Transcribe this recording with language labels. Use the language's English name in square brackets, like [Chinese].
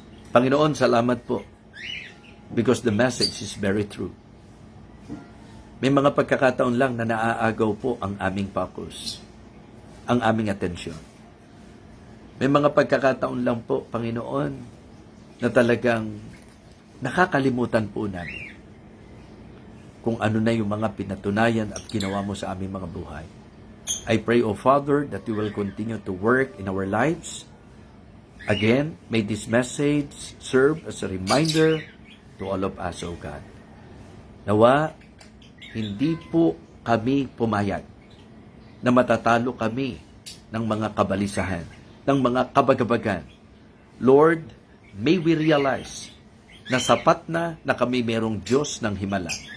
[Filipino] Panginoon, salamat po [English] because the message is very true. [Filipino] May mga pagkakataon lang na naaagaw po ang aming focus, ang aming atensyon. May mga pagkakataon lang po, Panginoon, na talagang nakakalimutan po namin kung ano na yung mga pinatunayan at ginawa mo sa aming mga buhay. [English] I pray, O Father, that you will continue to work in our lives. Again, may this message serve as a reminder to all of us, O God. [Filipino] Nawa, hindi po kami pumayag na matatalo kami ng mga kabalisahan, ng mga kabagabagan. [English] Lord, may we realize [Filipino] na sapat na kami merong Diyos ng himala.